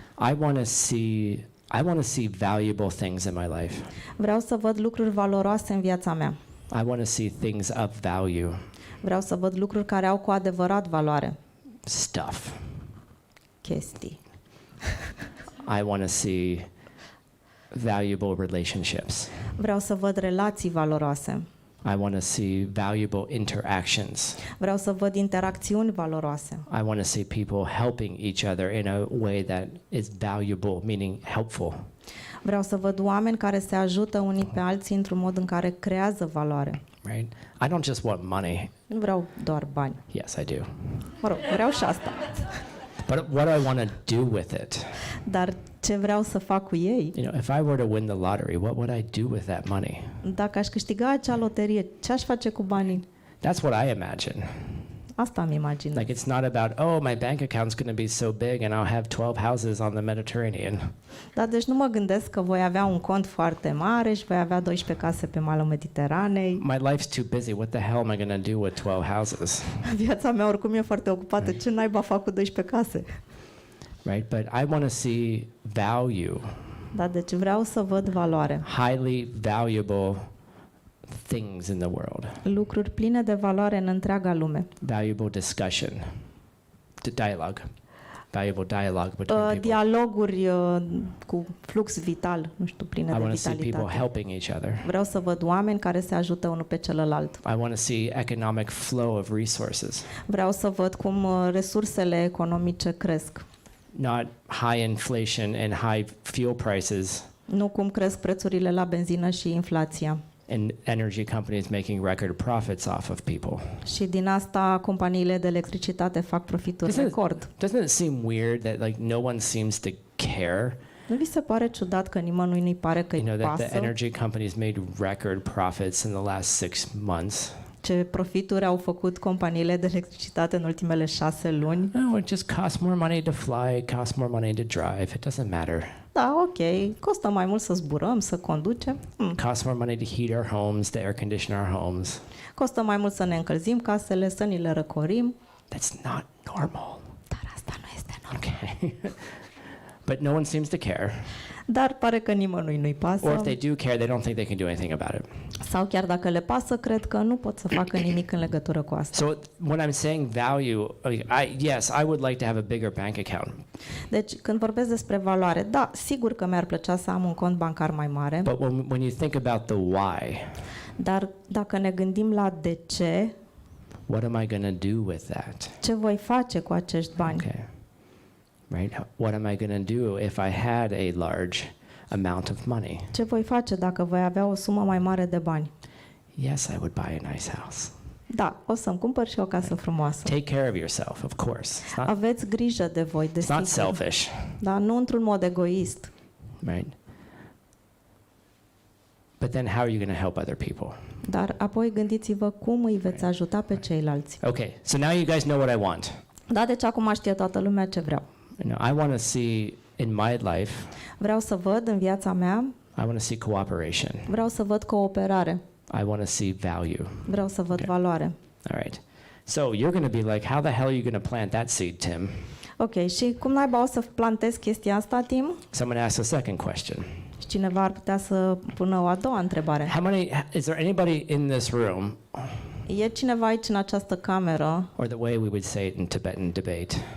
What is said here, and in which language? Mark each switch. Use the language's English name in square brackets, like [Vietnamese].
[English] I want to see valuable things in my life. [Romanian] Vreau să văd lucruri valoroase în viața mea. [English] I want to see things of value. [Romanian] Vreau să văd lucruri care au cu adevărat valoare. [English] Stuff. [Romanian] Chestii. [English] I want to see valuable relationships. [Romanian] Vreau să văd relații valoroase. [English] I want to see valuable interactions. [Romanian] Vreau să văd interacțiuni valoroase. [English] I want to see people helping each other in a way that is valuable, meaning helpful. [Romanian] Vreau să văd oameni care se ajută unii pe alții într-un mod în care creează valoare. [English] Right? I don't just want money. [Romanian] Nu vreau doar bani. [English] Yes, I do. [Romanian] Mă rog, vreau și asta. [English] But what do I want to do with it? [Romanian] Dar ce vreau să fac cu ei? [English] You know, if I were to win the lottery, what would I do with that money? [Romanian] Dacă aș câștiga acea loterie, ce aș face cu banii? [English] That's what I imagine. [Romanian] Asta îmi imaginez. [English] Like it's not about, oh, my bank account's going to be so big and I'll have 12 houses on the Mediterranean. [Romanian] Da, deci nu mă gândesc că voi avea un cont foarte mare și voi avea 12 case pe malul Mediteranei. [English] My life's too busy. What the hell am I going to do with 12 houses? [Romanian] Viața mea oricum e foarte ocupată. Ce naiba fac cu 12 case? [English] Right? But I want to see value, [Romanian] Da, deci vreau să văd valoare. [English] highly valuable things in the world, [Romanian] Lucruri pline de valoare în întreaga lume. [English] valuable discussion, dialogue, valuable dialogue between people. [Romanian] Dialoguri cu flux vital, nu știu, pline [English] I [Romanian] de [English] want to see people [Romanian] vitalitate. [English] helping each other. [Romanian] Vreau să văd oameni care se ajută unul pe celălalt. [English] I want to see economic flow of resources, [Romanian] Vreau să văd cum resursele economice cresc. [English] not high inflation and high fuel prices [Romanian] Nu cum cresc prețurile la benzină și inflația. [English] and energy companies making record profits off of people. [Romanian] Și din asta companiile de electricitate fac profituri record. [English] Doesn't it seem weird that like no one seems to care? [Romanian] Nu vi se pare ciudat că nimănui nu-i pare că [English] You know [Romanian] îi [English] that the [Romanian] pasă [English] energy companies made record profits in the last 6 months. [Romanian] ce profituri au făcut companiile de electricitate în ultimele 6 luni? [English] Oh, it just costs more money to fly, it costs more money to drive. It doesn't matter. [Romanian] Da, ok, costă mai mult să zburăm, să conducem. [English] It costs more money to heat our homes, to air condition our homes. [Romanian] Costă mai mult să ne încălzim casele, să ni le răcorim. [English] That's not normal. [Romanian] Dar asta nu este normal. [English] Okay. But no one seems to care. [Romanian] Dar pare că nimănui nu-i [English] Or [Romanian] pasă. [English] if they do care, they don't think they can do anything about it. [Romanian] Sau chiar dacă le pasă, cred că nu pot să facă nimic în legătură cu asta. [English] So when I'm saying value, yes, I would like to have a bigger bank account. [Romanian] Deci, când vorbesc despre valoare, da, sigur că mi-ar plăcea să am un cont bancar mai mare, [English] But when you think about the why, [Romanian] dar dacă ne gândim la de ce, [English] what am I going to do with that? [Romanian] ce voi face cu acești bani? [English] Okay. Right? What am I going to do if I had a large amount of money? [Romanian] Ce voi face dacă voi avea o sumă mai mare de bani? [English] Yes, I would buy a nice house. [Romanian] Da, o să-mi cumpăr și o casă frumoasă. [English] Take care of yourself, of course. [Romanian] Aveți grijă de voi, [English] It's not [Romanian] desigur, [English] selfish, [Romanian] dar nu într-un mod egoist. [English] right? But then how are you going to help other people? [Romanian] Dar apoi gândiți-vă cum îi veți ajuta pe ceilalți. [English] Okay, so now you guys know what I want. [Romanian] Da, deci acum știe toată lumea ce vreau. [English] You know, I want to see in my life, [Romanian] Vreau să văd în viața mea, [English] I want to see cooperation. [Romanian] vreau să văd cooperare, [English] I want to see value. [Romanian] vreau să văd [English] Okay. [Romanian] valoare. [English] All right. So you're going to be like, how the hell are you going to plant that seed, Tim? [Romanian] Ok, și cum naiba o să plantez chestia asta, Tim? [English] So I'm going to ask a second question. [Romanian] Și cineva ar putea să pună o a doua întrebare. [English] Is there anybody in this room, [Romanian] E cineva aici în această cameră [English] or the way we would say it in Tibetan debate,